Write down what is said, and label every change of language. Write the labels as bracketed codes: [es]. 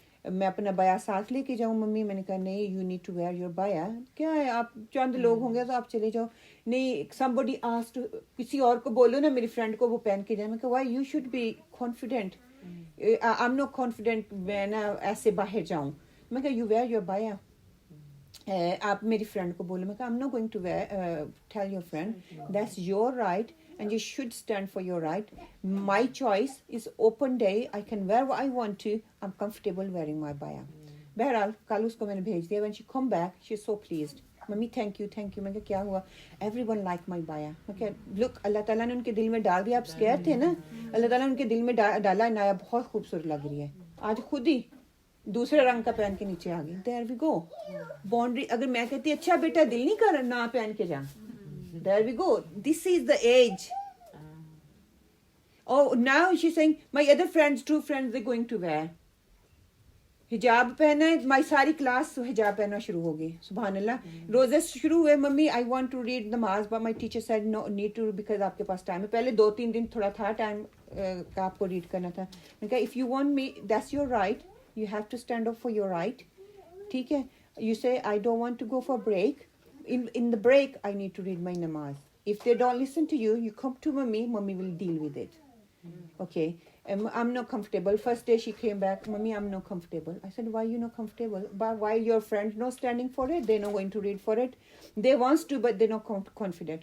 [ur] میں اپنا بایا ساتھ لے کے جاؤں ممی؟ میں نے کہا نہیں, [en] You need to wear your بایا. [ur] کیا ہے, آپ چند لوگ ہوں گے تو آپ چلے جاؤ. نہیں, [en] somebody asked, [ur] کسی اور کو بولو نا, میری فرینڈ کو, وہ پہن کے جائے. میں کہا [en] why you should be confident, I am not confident [ur] میں نا ایسے باہر جاؤں. میں کہا [en] You wear your بایا. [ur] آپ میری فرینڈ کو بولو. میں کہا [en] I'm not going to tell your friend, that's your right and you should stand for your right. My choice is open day, I can wear what I want to, I'm comfortable wearing my baya. [ur] بہرحال کل اس کو میں نے بھیج دیا. [en] when she come back she is so pleased, mummy thank you. [ur] میں کہا کیا ہوا؟ [en] everyone like my baya. [ur] میں کہا look, اللہ تعالیٰ نے ان کے دل میں ڈال دیا. آپ scared تھے نا, اللہ تعالیٰ نے ان کے دل میں ڈالا. نایا بہت خوبصورت لگ رہی ہے, آج خود ہی دوسرے رنگ کا پہن کے نیچے آ گئی. [en] there we go, [ur] باؤنڈری. اگر میں کہتی اچھا بیٹا دل نہیں کر نہ پہن کے جا, [en] There we go, this is the age. Oh, now she's saying my other friends, 2 friends, they're going to wear [ur] حجاب پہنا ہے. مائی ساری کلاس حجاب پہننا شروع ہو گئی. سبحان اللہ. روزے شروع ہوئے, [en] mummy I want to read نماز, but my teacher said no need to, because [ur] آپ کے پاس ٹائم ہے. پہلے 2-3 دن تھوڑا تھا ٹائم کا آپ کو ریڈ کرنا تھا. میں نے کہا [en] If you want me, that's your right, you have to stand up for your right. [ur] ٹھیک ہے, [en] you say I don't want to go for break, in the break I need to read my namaz. If they don't listen to you, you come to mommy will deal with it. Okay, I'm not comfortable. First day she came back, mommy I'm not comfortable. I said why you not comfortable? But why your friends not standing for it, they not going to read for it, they wants to but they not confident.